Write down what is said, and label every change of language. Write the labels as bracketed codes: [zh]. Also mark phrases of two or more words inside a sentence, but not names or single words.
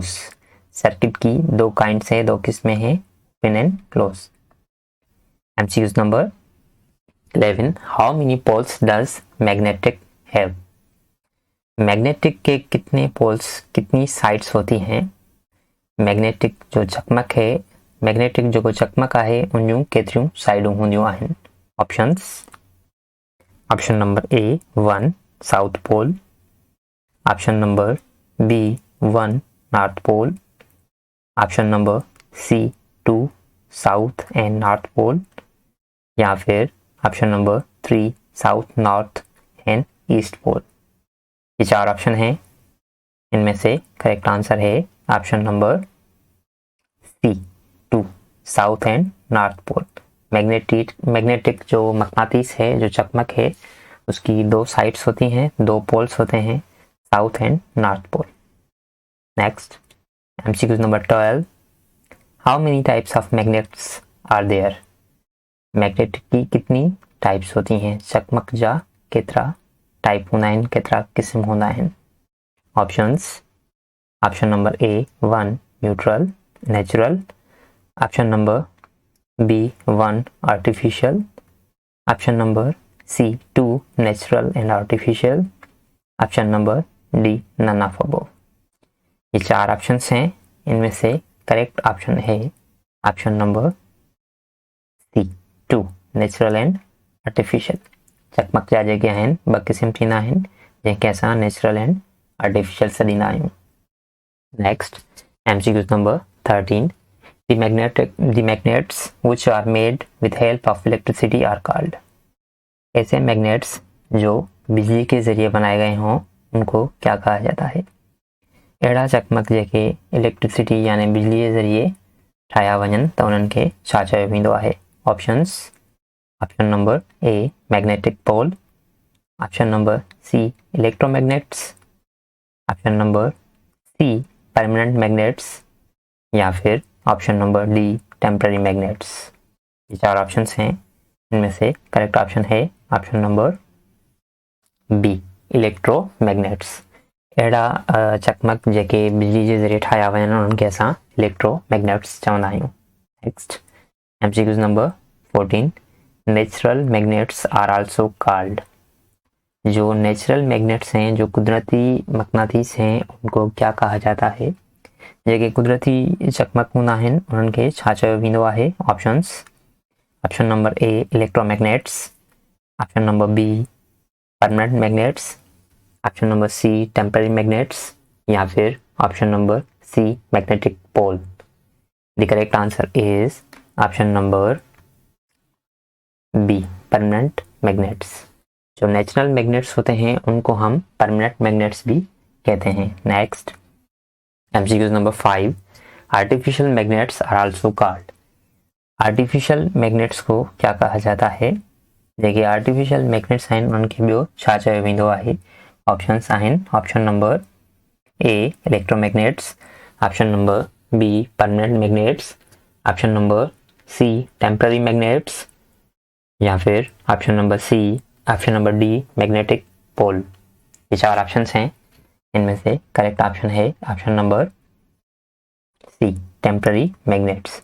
[hi] सर्किट की 2 काइंड्स हैं, 2 किस्में हैं, [en] open and close. MCQ number 11, how many poles does magnetic have? [hi] मैग्नेटिक के कितने पोल्स, कितनी साइड्स होती हैं? [sd] मैग्नेटिक जो चकमक है, मैग्नेटिक जो चकमक आहे उन जूं केतिरियूं साइडूं हूंदियूं आहिनि? [en] options, option number A 1 south pole, option number B 1 north pole, option number C 2 south and north pole, [hi] या फिर [en] option number 3 south north and east pole. [hi] ये 4 ऑप्शन हैं, इनमें से [en] correct answer [hi] है [en] option number C 2 south and north pole. [hi] मैग्नेटिक जो मकनातीस है, जो चकमक है, उसकी 2 साइड्स होती हैं, 2 पोल्स होते हैं, [en] south and north pole. next MCQ number 12, how many types of magnets are there? [hi] मैग्नेटिक की कितनी टाइप्स होती हैं? [sd] चकमक जा केतिरा टाइप हूंदा आहिनि, केतिरा क़िस्म हूंदा आहिनि? [en] options, option number A 1 neutral natural, option number B 1 artificial, option number C 2 natural and artificial, option number D none of above. [hi] ये 4 ऑप्शंस हैं, इनमें से [en] correct option [hi] है [en] option number C 2 natural and artificial. [sd] चकमक जा जेके आहिनि 2 क़िस्म थींदा आहिनि, जंहिंखे असां [en] natural and artificial [sd] सॾींदा आहियूं। [en] next MCQ number 13, the magnets which are made with help of electricity are called? [hi] ऐसे मैग्नेट्स जो बिजली के ज़रिए बनाए गए हों उनको क्या कहा जाता है? [sd] अहिड़ा चकमक जेके इलेक्ट्रिसिटी यानी [hi] बिजली के ज़रिए [sd] ठाहिया वञनि त उन्हनि खे छा चयो वेंदो आहे? [en] options: option number A magnetic pole, option number C electromagnets, option number C permanent magnets [hi] या फिर [en] option number D temporary magnets. [hi] ये 4 ऑप्शंस हैं, इनमें से [en] correct option [hi] है [en] option number B electromagnets. [sd] अहिड़ा चकमक जेके बिजली जे ज़रिए ठाहिया वञनि उन्हनि खे असां इलेक्ट्रोमैग्नेट्स चवंदा आहियूं। [en] next MCQs number 14, natural magnets are also called. [hi] जो [en] natural magnets [hi] हैं, जो कुदरती मकनातीस हैं, उनको क्या कहा जाता है? [sd] जेके कुदरती चकमक हूंदा आहिनि उन्हनि खे छा चयो वेंदो आहे? [en] options: option number A electromagnets, option number B permanent magnets, option number C temporary magnets [hi] या फिर [en] option number C magnetic pole. the correct answer is option number B permanent magnets. [hi] जो [en] natural magnets [hi] होते हैं उनको हम [en] permanent magnets [hi] भी कहते हैं। [en] next MCQs number 5, artificial magnets are also called. artificial magnets [hi] को क्या कहा जाता है? [sd] जेके [en] artificial magnets [sd] आहिनि उन्हनि खे ॿियो छा चयो वेंदो आहे? ऑप्शंस आहिनि: [en] option number A electromagnets, option number B permanent magnets, option number C temporary magnets [hi] या फिर [en] option number D magnetic pole. [hi] ये 4 ऑप्शंस हैं, इनमें से [en] correct option [hi] है [en] option number C temporary magnets.